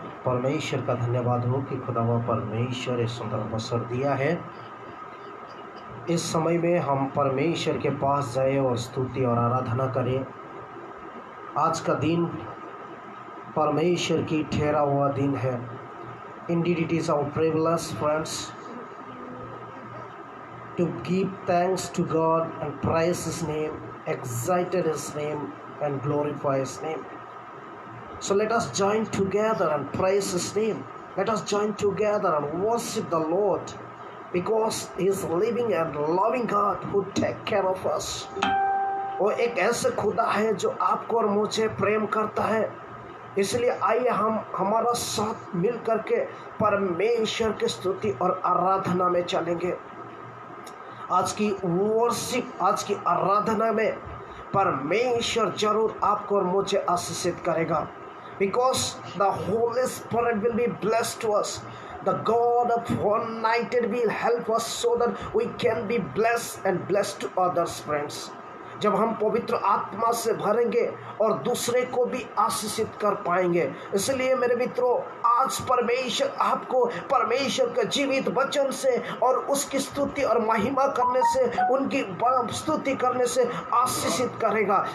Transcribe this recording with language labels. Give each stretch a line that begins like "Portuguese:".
Hindi: परमेश्वर का धन्यवाद हो कि खुदावा परमेश्वर इस सुंदर अवसर दिया है। इस समय में हम परमेश्वर के पास जाए और स्तुति और आराधना करें। आज का दिन परमेश्वर की ठहरा हुआ दिन है।
English: Indeed it is our privilege, friends, to give thanks to God and praise His name, exalt His name and glorify His name. So let us join together and praise His name. Let us join together and worship the Lord, because He is living and loving God who take care of us.
Hindi: वो एक ऐसे खुदा है जो आपको और मुझे प्रेम करता है। इसलिए आइए हम हमारा साथ मिल करके परमेश्वर की स्तुति और आराधना में चलेंगे। आज की वर्शिप, आज की आराधना में परमेश्वर जरूर आपको और मुझे आशीषित करेगा।
English: Because the Holy Spirit will be blessed to us. The God of united will help us so that we can be blessed and blessed to others, friends.
Hindi: जब हम पवित्र आत्मा से भरेंगे और दूसरे को भी आशीषित कर पाएंगे। इसलिए मेरे मित्रों, आज परमेश्वर आपको परमेश्वर के जीवित वचन से और उसकी स्तुति और महिमा करने से, उनकी स्तुति करने से आशीषित करेगा।